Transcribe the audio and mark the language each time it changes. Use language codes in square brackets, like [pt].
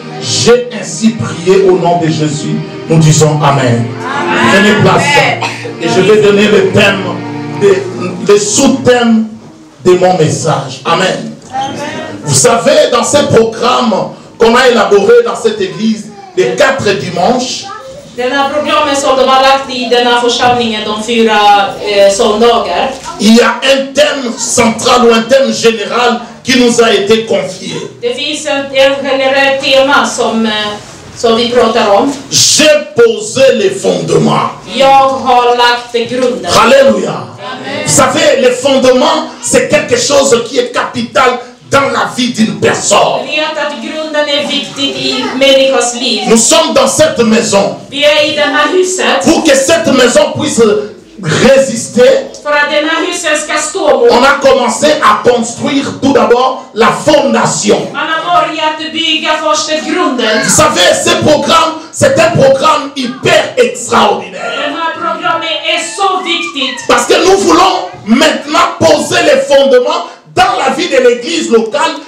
[fr] J'ai ainsi prié au nom de Jésus. Nous disons Amen. Prenez place. Et je vais donner le thème, le sous-thème de mon message. Amen. Vous savez, dans ce programme qu'on a élaboré dans cette église, les 4 dimanches, [sv] Denna programmet som de har lagt i denna församlingen de 4 söndagar. [fr] Il y a un thème central ou un thème général qui nous a été confié. [sv] Det finns en generell tema som vi pratar om. [fr] J'ai posé les fondements. [sv] Jag har lagt grunden. Alléluia. Amen. [fr] Vous savez, les fondements, c'est quelque chose qui est capital dans la vie d'une personne. [sv] Vi vet att grunden är viktig i människans liv. [fr] Nous sommes dans cette maison. [sv] Vi är i det här huset. [fr] Pour que cette maison puisse résister, [sv] För att den här huset ska stå [fr] on [sv] mot. [fr] a commencé à construire tout d'abord la fondation. [sv] Man har börjat bygga först grunden. [fr] Vous savez, ce programme, c'est un programme hyper extraordinaire. [sv] Det här programmet är så viktigt. [fr] Parce que nous voulons maintenant poser les fondements dans la vie de l'église locale